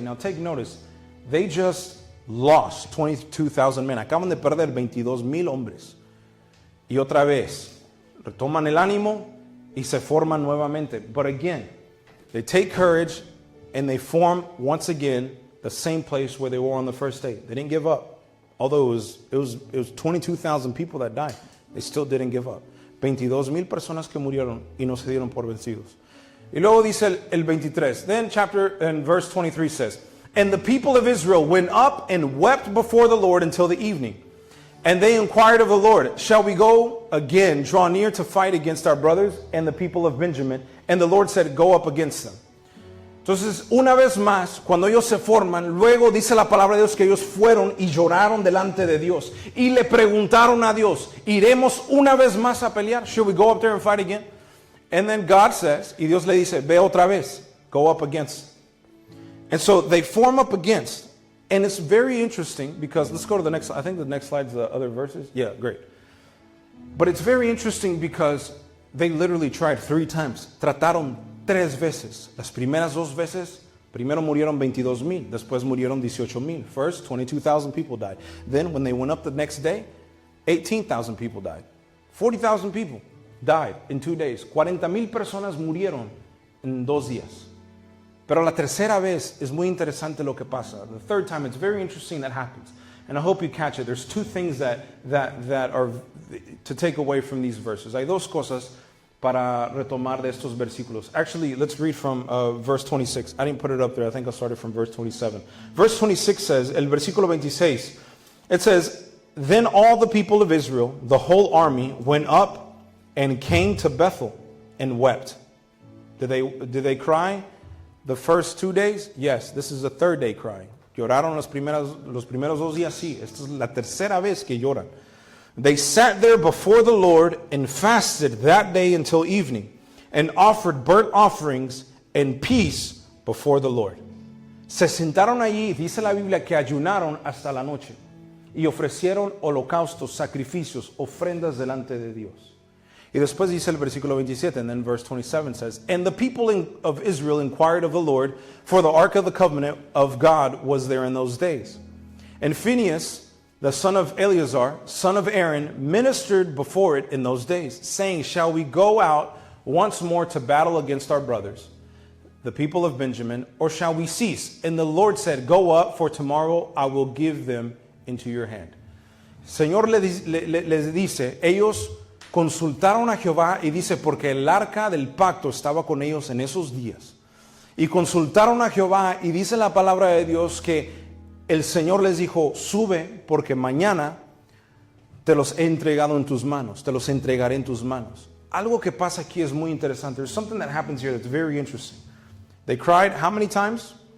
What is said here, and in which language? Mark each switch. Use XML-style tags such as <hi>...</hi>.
<en>Now take notice, they just lost 22,000 men.</en> <es>Acaban de perder 22,000 hombres. Y otra vez, retoman el ánimo y se forman nuevamente.</es> <en>But again, they take courage and they form once again the same place where they were on the first day. They didn't give up. Although it was 22,000 people that died, they still didn't give up.</en> <es>22,000 personas que murieron y no se dieron por vencidos. Y luego dice el 23.</es> <en>Then verse 23 says, and the people of Israel went up and wept before the Lord until the evening. And they inquired of the Lord, shall we go again, draw near to fight against our brothers and the people of Benjamin? And the Lord said, go up against them.</en> <es>Entonces, una vez más, cuando ellos se forman, luego dice la palabra de Dios que ellos fueron y lloraron delante de Dios. Y le preguntaron a Dios, ¿iremos una vez más a pelear?</es> <en>Should we go up there and fight again? And then God says,</en> <es>y Dios le dice, ve otra vez.</es> <en>go up against. And so they form up against. And it's very interesting because, let's go to the next, I think the next slide's the other verses. Yeah, great. But it's very interesting because they literally tried 3 times.</en> <es>Trataron 3 veces. Las primeras 2 veces, primero murieron 22,000, después murieron 18,000.</es> <en>First, 22,000 people died. Then when they went up the next day, 18,000 people died. 40,000 people died in 2 days.</en> <es>40,000 personas murieron en 2 días. Pero la tercera vez es muy interesante lo que pasa.</es> <en>The third time, it's very interesting that happens. And I hope you catch it. There's 2 things that are to take away from these verses.</en> <es>Hay 2 cosas para retomar de estos versículos.</es> <en>Actually, let's read from verse 26. I didn't put it up there. I think I started from verse 27. Verse 26 says,</en> <es>el versículo 26,</es> <en>it says, then all the people of Israel, the whole army, went up and came to Bethel and wept. Did they cry the first 2 days? Yes, this is the 3rd day crying.</en> <es>Lloraron los primeros 2 días, sí. Esta es la tercera vez que lloran.</es> <en>They sat there before the Lord and fasted that day until evening and offered burnt offerings and peace before the Lord.</en> <es>Se sentaron allí, dice la Biblia, que ayunaron hasta la noche y ofrecieron holocaustos, sacrificios, ofrendas delante de Dios. Y después dice el versículo 27,</es> <en>and then verse 27 says, and the people of Israel inquired of the Lord, for the ark of the covenant of God was there in those days. And Phinehas, the son of Eleazar, son of Aaron, ministered before it in those days, saying, shall we go out once more to battle against our brothers, the people of Benjamin, or shall we cease? And the Lord said, go up, for tomorrow I will give them into your hand.</en> <es>Señor les dice, ellos consultaron a Jehová y dice, porque el arca del pacto estaba con ellos en esos días. Y consultaron a Jehová y dice la palabra de Dios que el Señor les dijo, sube porque mañana te los he entregado en tus manos, te los entregaré en tus manos. Algo que pasa aquí es muy interesante.</es> <en>There's something that happens here that's very interesting. They cried how many times?</en>